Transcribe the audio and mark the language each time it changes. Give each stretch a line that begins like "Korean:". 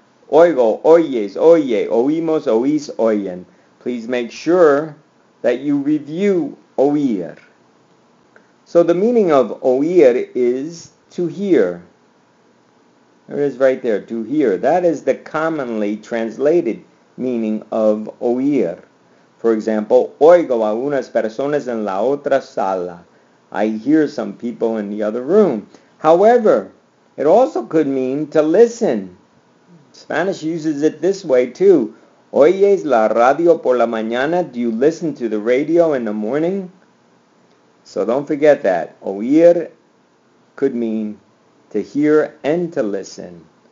Spanish: Oigo, oyes, oye, oímos, oís, oyen.
English: Please make sure that you review oír. So the meaning of oír is to hear. There it is right there, to hear. That is the commonly translated meaning of oír. For example,
Spanish: oigo a unas personas en la otra sala.
English: I hear some people in the other room. However, it also could mean to listen. Spanish uses it this way too.
Spanish: ¿Oyes la radio por la mañana?
English: Do you listen to the radio in the morning? So don't forget that. Oír could mean to hear and to listen.